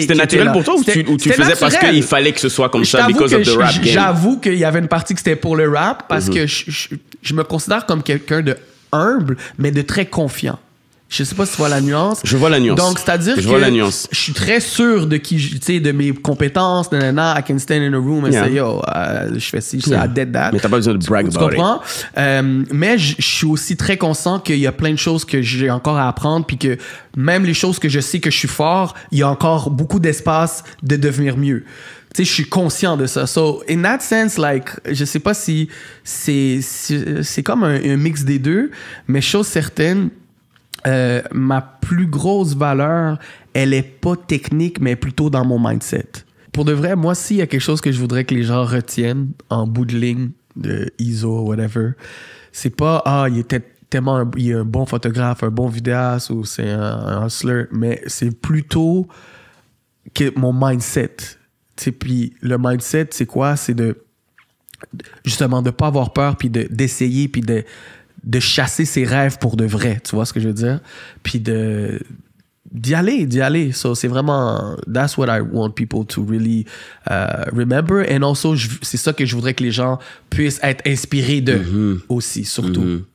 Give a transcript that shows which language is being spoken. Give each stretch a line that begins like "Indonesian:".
French: C'était naturel pour toi ou tu faisais naturel. Parce qu'il fallait que ce soit comme ça
English: because of the rap game?
French: J'avoue qu'il y avait une partie que c'était pour le rap parce que je me considère comme quelqu'un de humble, mais de très confiant. Je sais pas si tu vois la nuance. Je vois la nuance. Donc, c'est-à-dire que je suis très sûr de qui, tu sais, de mes compétences.
English: Nanana, I can stand in a room and say, yo,
French: je fais ci, je fais
English: I did that.
French: Mais t'as pas besoin de
English: brag about it.
French: Tu comprends? Mais je suis aussi très conscient qu'il y a plein de choses que j'ai encore à apprendre, puis que même les choses que je sais que je suis fort, il y a encore beaucoup d'espace de devenir mieux. Tu sais, je suis conscient de ça.
English: So, in that sense,
French: like, je sais pas si c'est comme un mix des deux, mais chose certaine, ma plus grosse valeur, elle est pas technique, mais plutôt dans mon mindset. Pour de vrai, moi, s'il y a quelque chose que je voudrais que les gens retiennent en bout de ligne de ISO, whatever, c'est pas, il était tellement il est un bon photographe, un bon vidéaste ou c'est un hustler, mais c'est plutôt que mon mindset. Puis le mindset, c'est quoi? C'est justement de pas avoir peur, puis d'essayer, puis de chasser ses rêves pour de vrai, tu vois ce que je veux dire? Puis d'y aller.
English: So,
French: c'est vraiment,
English: that's what I want people to really remember. And also,
French: c'est ça que je voudrais que les gens puissent être inspirés de aussi, surtout.